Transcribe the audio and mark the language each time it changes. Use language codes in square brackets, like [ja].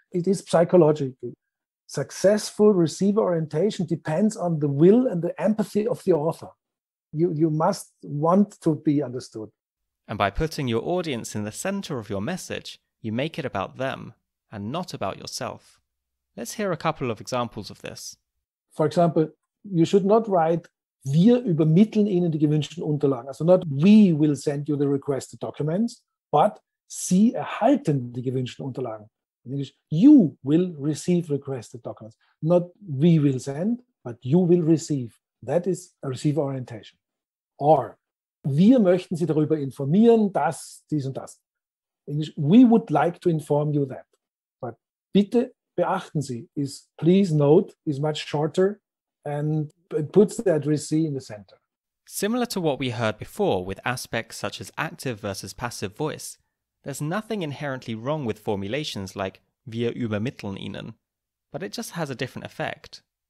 [en] It is psychological. Successful receiver orientation depends on the will and the empathy of the author. You must want to be understood. And by putting your audience in the center of your message, you make it about them and not about yourself. Let's hear a couple of examples of this. For example, you should not write, [de] wir übermitteln Ihnen die gewünschten Unterlagen. [en] Also not we will send you the requested documents, but [de] Sie erhalten die gewünschten Unterlagen. [en] In English, you will receive requested documents. Not we will send, but you will receive. That is a receiver orientation. [de] Or, wir möchten Sie darüber informieren, dass dies und das. [en] In English, we would like to inform you that. But [de] bitte beachten Sie [en] is please note is much shorter and it puts the addressee in the center. Similar to what we heard before with aspects such as active versus passive voice, there's nothing inherently wrong with formulations like [de] wir übermitteln Ihnen, [en] but it just has a different effect.